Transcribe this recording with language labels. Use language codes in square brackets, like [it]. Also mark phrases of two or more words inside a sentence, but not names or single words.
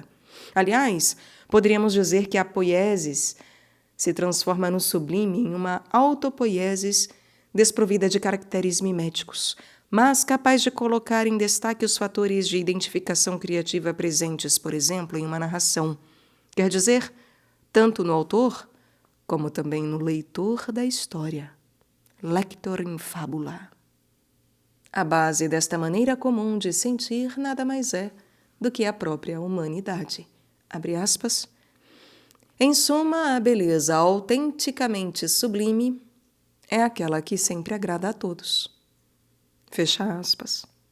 [pt] Aliás, poderíamos dizer que a poiesis se transforma no sublime em uma autopoiesis desprovida de caracteres miméticos, mas capaz de colocar em destaque os fatores de identificação criativa presentes, por exemplo, em uma narração. Quer dizer, tanto no autor, como também no leitor da história. [la] Lector in fabula. [pt] A base desta maneira comum de sentir nada mais é do que a própria humanidade. Abre aspas. Em suma, a beleza autenticamente sublime é aquela que sempre agrada a todos. Fecha aspas.